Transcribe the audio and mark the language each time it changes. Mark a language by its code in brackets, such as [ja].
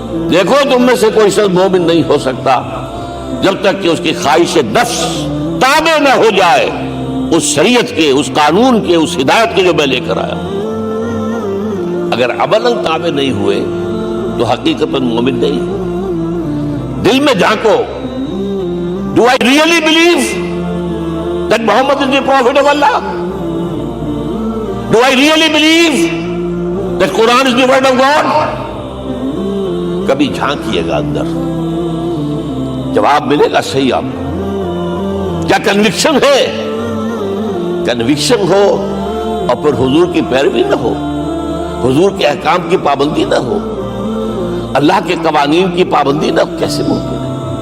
[ur] دیکھو تم میں سے کوئی شخص مومن نہیں ہو سکتا جب تک کہ اس کی خواہش نفس تابع نہ ہو جائے اس شریعت کے، اس قانون کے، اس ہدایت کے جو میں لے کر آیا۔ اگر عملاً تابع نہیں ہوئے تو حقیقتاً مومن نہیں۔ دل میں جھانکو، [en] Do I really believe that Muhammad is the prophet of Allah? Do I really believe that Quran is the word of God? [ur] کبھی جھانکیے گا اندر، جواب ملے گا صحیح آپ کو۔ کیا کنوکشن ہے؟ کنوکشن ہو اور پھر حضور کی پیروی نہ ہو، حضور کے احکام کی پابندی نہ ہو، اللہ کے قوانین کی پابندی نہ ہو، کیسے ممکن ہے؟